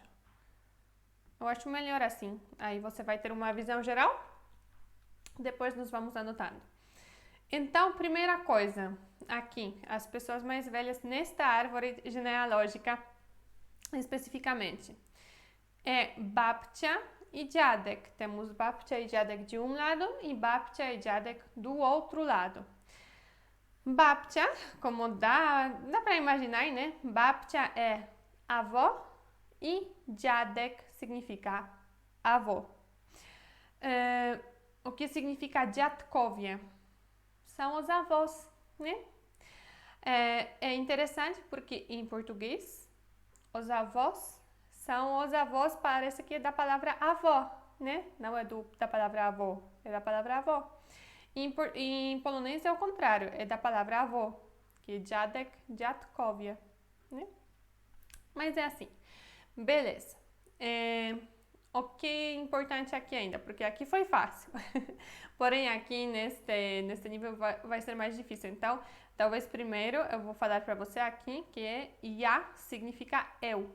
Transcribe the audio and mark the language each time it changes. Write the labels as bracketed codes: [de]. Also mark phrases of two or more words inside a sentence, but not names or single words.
[pt] Eu acho melhor assim, aí você vai ter uma visão geral, depois nós vamos anotando. Então, primeira coisa, aqui, as pessoas mais velhas nesta árvore genealógica, especificamente, é babcia e dziadek. Temos babcia e dziadek de um lado e babcia e dziadek do outro lado. Babcia, como dá para imaginar, né? Babcia é avó e dziadek significa avô. O que significa dziadkowie? São os avós, né? É interessante porque em português os avós são os avós, parece que é da palavra avó, né? Não é da palavra avô, é da palavra avó. Em polonês é o contrário, é da palavra avô, que é [pl] dziadek, dziadkowie, [pt] né? Mas é assim. Beleza. O que é importante aqui ainda, porque aqui foi fácil. Porém, aqui neste nível vai ser mais difícil. Então, talvez primeiro eu vou falar para você aqui que é ja significa eu.